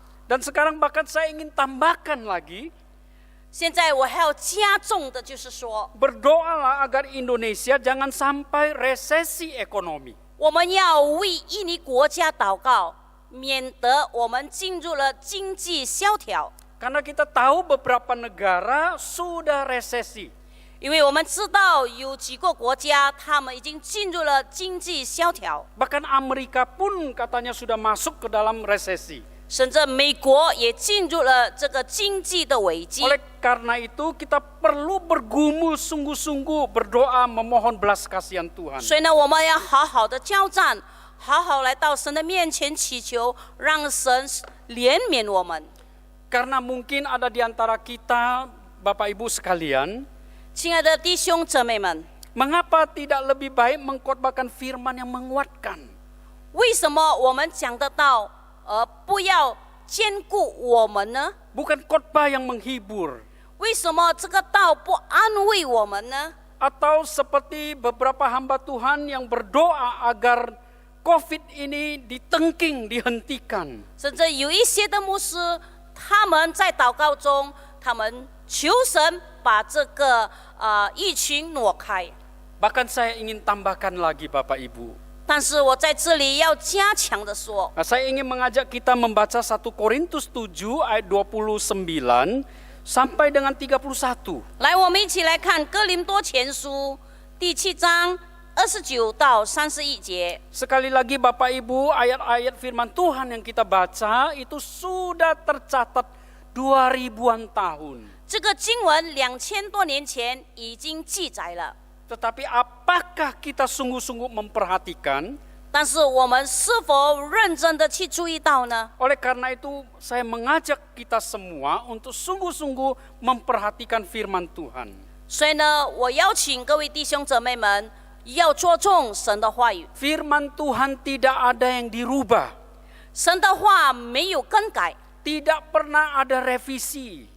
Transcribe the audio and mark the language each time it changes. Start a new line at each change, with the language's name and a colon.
Indonesian: Dan sekarang bahkan saya ingin tambahkan lagi,
Chinese: 现在我还要加重的就是说，
Indonesian: berdoalah agar Indonesia jangan sampai resesi ekonomi.
Chinese: 我们要为印尼国家祷告，免得我们进入了经济萧条。
Indonesian: Karena kita tahu beberapa negara sudah resesi.
Chinese: 因为我们知道有几个国家，他们已经进入了经济萧条，
Indonesian: Bahkan Amerika pun katanya sudah masuk ke dalam resesi.
Chinese: 甚至美国也进入了这个经济的危机。
Indonesian: Oleh karena itu kita perlu bergumul sungguh-sungguh berdoa memohon belas kasihan Tuhan.
Chinese: 所以呢，我们要好好的交战，好好来到神的面前祈求，让神怜悯我们。
Indonesian: Karena mungkin ada di antara kita, Bapak Ibu sekalian,
Chinese: 亲爱的弟兄姊妹们，
Indonesian: mengapa tidak lebih baik mengkhotbahkan firman yang menguatkan?
Chinese: 为什么我们讲得到，不要兼顾我们呢？
Indonesian: Bukan khotbah yang menghibur.
Chinese: 为什么这个道不安慰我们呢？
Indonesian: Atau seperti beberapa hamba Tuhan yang berdoa agar COVID ini ditengking, dihentikan.
Chinese: 甚至有一些的牧师，他们在祷告中，他们求神把这个疫情挪开。
Indonesian: Bahkan saya ingin tambahkan lagi Bapak Ibu.
Chinese: 但是我在这里要加强的说，
Indonesian: Nah, saya ingin mengajak kita membaca 1 Korintus 7 ayat 29 sampai dengan 31.
Chinese: 来，我们一起来看哥林多前书第7章29到31节。
Indonesian: Sekali lagi Bapak Ibu, ayat-ayat firman Tuhan yang kita baca itu sudah tercatat 2000-an tahun.
Chinese: 这个经文2000多年前已经记载了，
Indonesian: Tetapi apakah kita sungguh-sungguh memperhatikan?
Chinese: 但是我们是否认真的去注意到呢？
Indonesian: Oleh karena itu saya mengajak kita semua untuk sungguh-sungguh memperhatikan firman Tuhan.
Chinese: 所以呢，我邀请各位弟兄姊妹们要着重神的话语。
Indonesian: Firman Tuhan tidak ada yang dirubah,
Chinese: 神的话没有更改，
Indonesian: tidak pernah ada revisi.